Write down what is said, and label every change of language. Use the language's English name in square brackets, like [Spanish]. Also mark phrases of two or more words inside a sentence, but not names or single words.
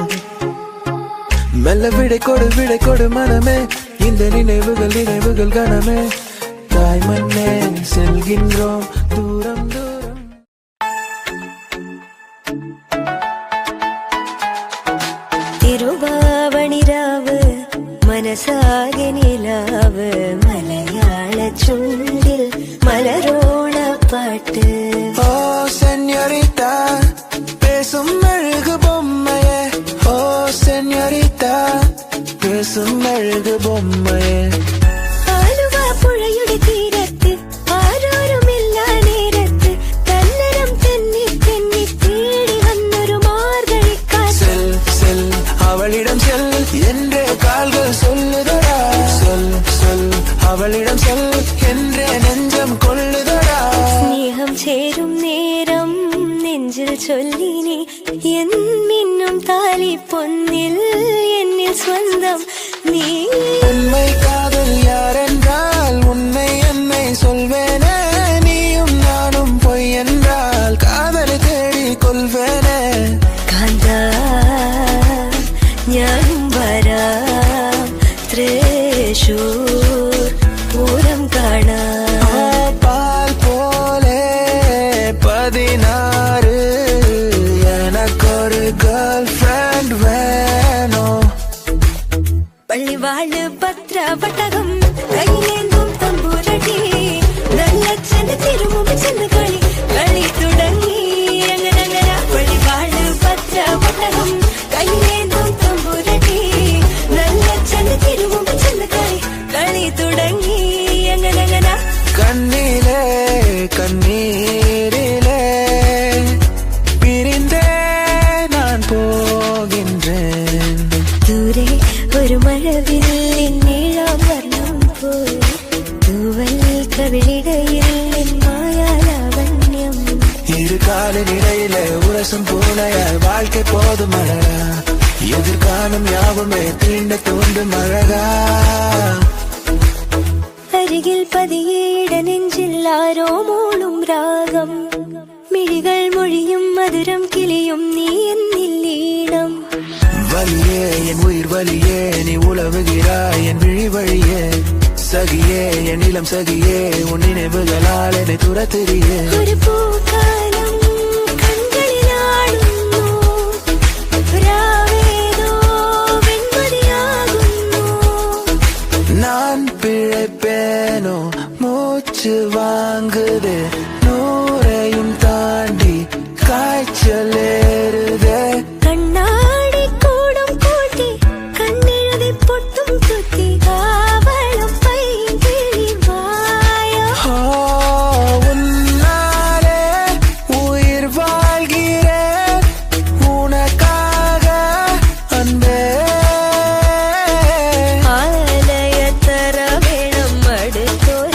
[Tamil] மெல்ல விடை கொடு மனமே, இந்த நினைவுகள் கனமே, தாய் மண்ணே செல்கின்றோம் தூரம் தூரம். [Malayalam] തിരുവാവണിരാവ് മനസാകെ നിലാവ് മലയാള ചുണ്ടിൽ മലരോണ പാട്ട്. [Tamil] ஓ சென்யோரிட்டா பேசும் அழகு பொம்மையே, ஓ சென்யோரிட்டா பேசும் அழகு பொம்மையே. [Malayalam] ആലുവ പുഴയുടെ തീരത്ത് ആരോരുമില്ല നേരത്ത് തന്നരം തെന്നി തെന്നി തേടി വന്നൊരു മാർഗഴിക്കാറ്റ്. [Tamil] செல் செல் அவளிடம் செல் என்றே கால்கள் சொல்லுதடா, சொல் சொல் அவளிடம் செல் என்றே நெஞ்சம் கொள்ளுதடா. [Malayalam] സ്നേഹം ചേരും നേരം നെഞ്ചിൽ ചൊല്ലിനി എന്നിന്നും താലി പൊന്നിൽ എന്നിൽ സ്വന്തം നീ. [Tamil] உண்மை காதல் யாரென்றால் உன்னை என்னை சொல்வேனே, நீயும் நானும் பொய் என்றால் காதலை தேடி கொள்வேனே. [Malayalam] കാന്താ ഞാനും വരാം തൃശൂർ പൂരം കാണാം. [Tamil] பால் போலே 16 எனக்கொரு [English] girl friend [Tamil] வேணும். [Malayalam] പള്ളിവാള് ഭദ്രവട്ടകം കൈയിലേന്തും തമ്പൂരടി നല്ല ചെന്ന് തിരുമുമ്പ് ചെന്ന് കളി കളി തുടങ്ങി. അങ്ങനെ പള്ളിവാള് ഭദ്രവട്ടകം കൈയിലേന്തും തമ്പൂരടി നല്ല ചെന്ന് തിരുമുമ്പ് ചെന്ന് കളി കളി തുടങ്ങി. അങ്ങനെ [Tamil] கண்ணிலே கண்ணீரிலே பிரிந்தே நான் போகின்றேன். [Malayalam] ദൂരെ ഒരു മഴവില്ലിൻ നീളം വർണ്ണം പോൽ തൂവൽ കവിളിടയിൽ മായാലാവണ്യം. [Tamil] இரு காலின் இடையிலே உரசும் பூனையால் வாழ்க்கை போதும் அழகா, எதிர்காலம் யாவுமே தீண்ட தூண்டும் அழகா. [Malayalam] അരികിൽ പതിയെ ഇടനെഞ്ചിൽ ആരോ മൂളും രാഗം, മിഴികൾ മൊഴിയും മധുരം കിളിയും നീ എന്നിൽ ഈണം. [Tamil] வலியே என் உயிர் வலியே, நீ உலவுகிறாய் என் விழி வழியே, சகியே என் இளம் சகியே, உன் நினைவுகளால் என்னை துரத்துறியே. [Malayalam] ഒരു പൂക്കാലം കൺകളിലാടുന്നു, രാവേതോ വെൺമതിയാകുന്നു. [Tamil] நான் பிழைப்பேனோ மூச்சு வாங்குதே, நூறையும் தாண்டி காய்ச்சல் ஏறுதே. [Malayalam] കണ്ണാടി കൂടും കൂട്ടി കണ്ണെഴുതി പൊട്ടും കുത്തി കാവളം പൈകിളി വായോ. [Tamil] ஓ, உன்னாலே உயிர் வாழ்கிறேன், உனக்காக அன்பே. [Malayalam] ആലയത്തറ വേണം അടുത്ത